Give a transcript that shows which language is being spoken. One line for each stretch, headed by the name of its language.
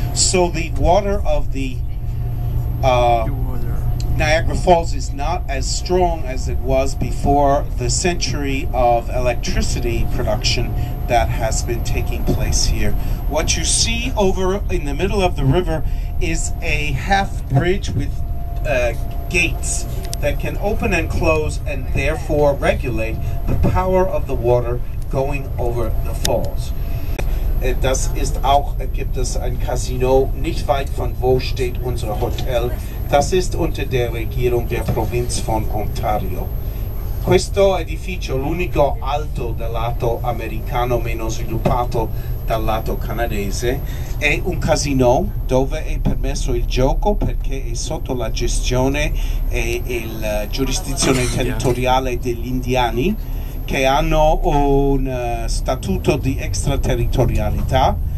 English: So the water of the Niagara Falls is not as strong as it was before the century of electricity production that has been taking place here. What you see over in the middle of the river is a half bridge with gates that can open and close and therefore regulate the power of the water going over the falls.
German: Das ist auch, gibt es ein Casino, nicht weit von wo steht unser Hotel. Das ist unter der Regierung der Provinz von Ontario.
Italian: Questo edificio, l'unico alto dal lato americano, meno sviluppato dal lato canadese, è un casino dove è permesso il gioco perché è sotto la gestione e la giurisdizione territoriale degli indiani, che hanno un statuto di extraterritorialità,